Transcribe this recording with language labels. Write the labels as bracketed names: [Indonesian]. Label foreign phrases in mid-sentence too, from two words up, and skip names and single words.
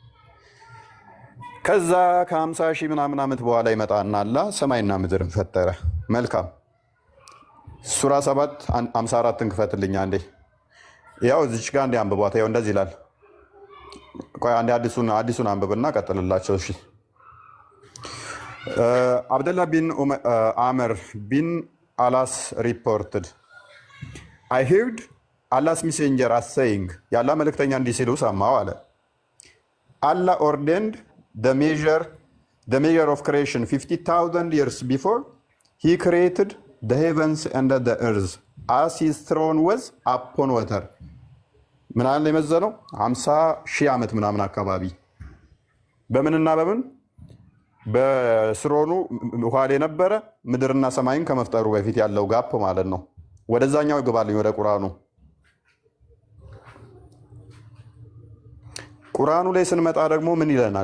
[Amharic] ከዛ ከ50 ሺህ ምናምን ዓመት በኋላ ይመጣና አላህ ሰማይና ምድርን ፈጠረ። መልካም። ሱራ 7 54ን ክፈትልኝ አንዴ። ያው እዚች ጋር እንደ አንብቧት። ያው እንደዚህ ይላል። ቆይ አንዴ አዲሱን አንብብና ቀጥልላቸው። [English] እሺ Abdullah bin Amr bin Alas reported, I heard Allah's messenger as saying, [Amharic] የአላህ መልእክተኛ እንዲህ ሲሉ ሰማሁ አለ። [English] Allah ordained the measure of creation 50,000 years before he created the heavens and the earth as his throne was upon water. [Amharic] ምን አለ የመዘነው 50,000 ዓመት ምናምን አካባቢ በምንና በምን በስሮኑ ውሃ ላይ ነበረ ምድርና ሰማይን ከመፍጠሩ በፊት ያለው ጋፕ ማለት ነው። ወደዛኛው ይገባልኝ ወደ ቁርአኑ ላይ ስንመጣ ደግሞ ምን ይለናል?